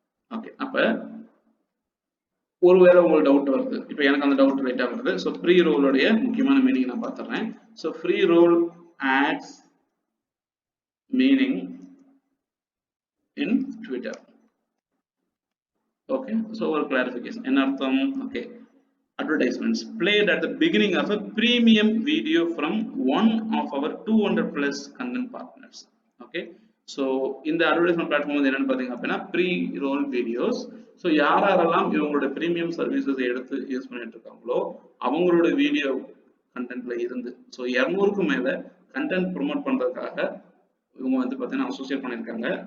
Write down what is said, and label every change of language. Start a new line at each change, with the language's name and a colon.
Tamil: Okay, அப்ப ஒருவேளை உங்களுக்கு டவுட் வருது, இப்போ எனக்கு அந்த டவுட் ரைட்டா வருது.
English: So pre ரோலுடைய முக்கியமான meaning நான் பார்த்துறேன். So pre roll ads meaning in Twitter.
Tamil: Okay, so ஒரு கிளாரிஃபிகேஷன் என்ன அர்த்தம்?
English: Okay, advertisements played at the beginning of a premium video from one of our 200 plus content partners.
Tamil: Okay, so இந்த advertisement platform வந்து என்னன்னு பாத்தீங்க அப்படின்னா pre role videos. So யாரெல்லாம் இவங்களோட ப்ரீமியம் சர்வீசஸ் எடுத்து யூஸ் பண்ணிட்டு இருக்காங்களோ அவங்களோட வீடியோ கண்டென்ட்ல இருந்து, ஸோ 200க்கும் மேல கண்டென்ட் ப்ரொமோட் பண்றதுக்காக இவங்க வந்து பாத்தீங்கன்னா அசோசியேட் பண்ணியிருக்காங்க.